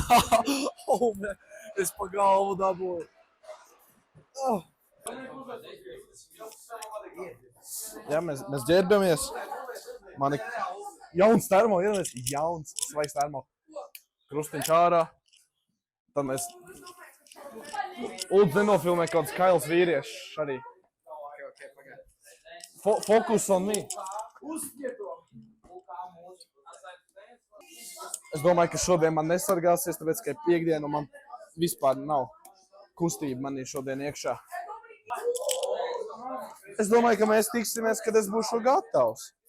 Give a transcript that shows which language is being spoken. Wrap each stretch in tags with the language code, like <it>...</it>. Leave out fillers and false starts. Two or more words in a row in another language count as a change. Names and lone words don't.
<lv>Es pa galvu dabūju. Jā, mēs ģērbamies. Man ir jauns termo, jauns svaigs termo. Krustiņš ārā. Tad mēs Lūdzu nenofilmē kaut kāds kails vīriešs arī.</lv> <en>Focus on me.</en> <lv>Es domāju, ka šodien man nesargāsies, tāpēc, ka ir piekdiena un man vispār nav kustība manī šodien iekšā. Es domāju, ka mēs tiksimies, kad es būšu gatavs.</lv>